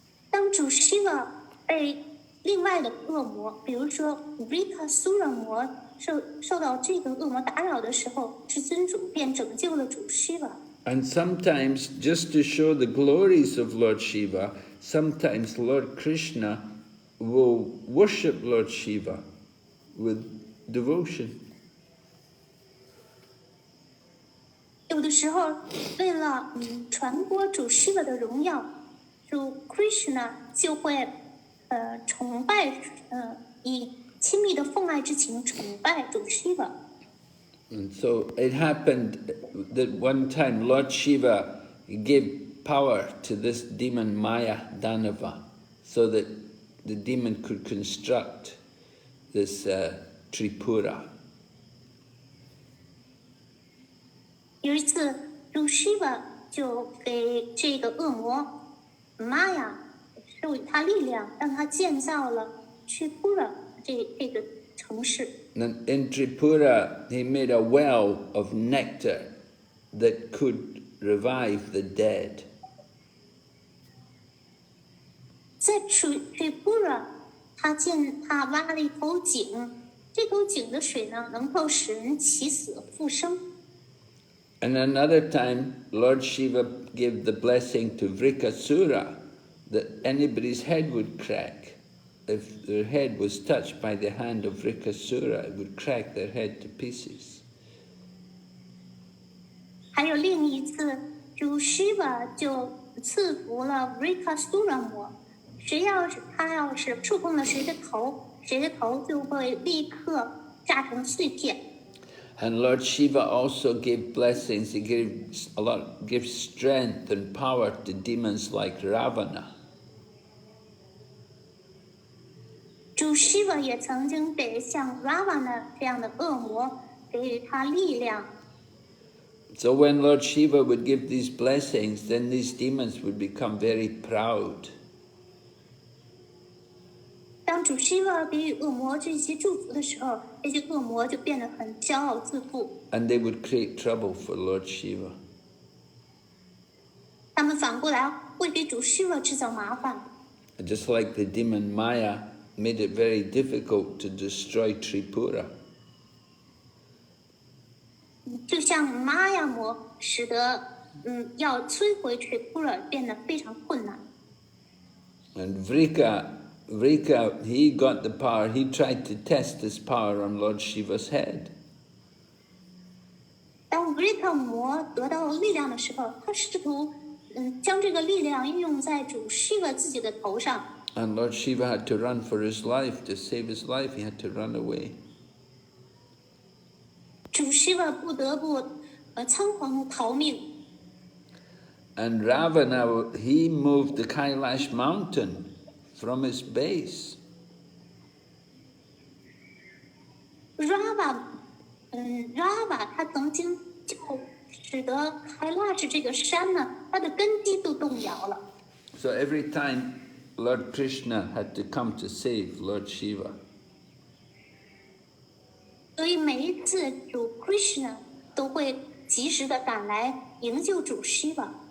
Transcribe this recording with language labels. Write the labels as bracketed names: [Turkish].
[Chinese] 当主 Shiva 被另外的恶魔，比如说 Vrikasura 魔受到这个恶魔打扰的时候，至尊主便拯救了主 Shiva。 [English] And sometimes, just to show the glories of Lord Shiva, sometimes Lord Krishna will worship Lord Shiva with devotion. [Chinese] 有的时候，为了传播主 Shiva 的荣耀，主 Krishna 就会崇拜以亲密的奉爱之情崇拜主 Shiva。 [English] And so it happened that one time Lord Shiva gave power to this demon Maya Danava so that the demon could construct this Tripura. [Chinese] 有一次，主 Shiva 就给这个恶魔 Maya 授予他力量，让他建造了 Tripura 这个城市。 [English] And in Tripura, he made a well of nectar that could revive the dead. [Chinese] 在 Tripura， 他挖了一口井，这口井的水呢，能够使人起死复生。 [English] And another time, Lord Shiva gave the blessing to Vrikasura that anybody's head would crack. If their head was touched by the hand of Vrikasura, it would crack their head to pieces. [Chinese] 还有另一次，主 Shiva 就赐福了 Vrikasura 魔，他要是触碰了谁的头，谁的头就会立刻炸成碎片。 [English] And Lord Shiva also gave blessings. He gave strength and power to demons like Ravana. [Chinese] 主 Shiva 也曾经给像 Ravana 这样的恶魔给予他力量。 [English] So when Lord Shiva would give these blessings, then these demons would become very proud. [Chinese] 当主 Shiva 给予恶魔这些祝福的时候，这些恶魔就变得很骄傲自负。 [English] And they would create trouble for Lord Shiva. [Chinese] 他们反过来会给主 Shiva 制造麻烦。 [English] Just like the demon Maya made it very difficult to destroy Tripura. [Chinese] 就像玛雅魔使得要摧毁 Tripura 变得非常困难。 [English] And Vrika, he got the power. He tried to test his power on Lord Shiva's head. [Chinese] 当 Vrika 魔得到力量的时候，他试图将这个力量运用在主 Shiva 自己的头上。 [English] And Lord Shiva had to run for his life. To save his life, he had to run away. [Chinese] 主 Shiva 不得不仓皇逃命。 [English] And Ravana, he moved the Kailash mountain from its base. [Chinese] Rava 他曾经就使得 Kailash 这个山呢，它的根基都动摇了。 [English] So every time Lord Krishna had to come to save Lord Shiva. [Chinese] 所以每一次主 Krishna 都会及时的赶来营救主 Shiva。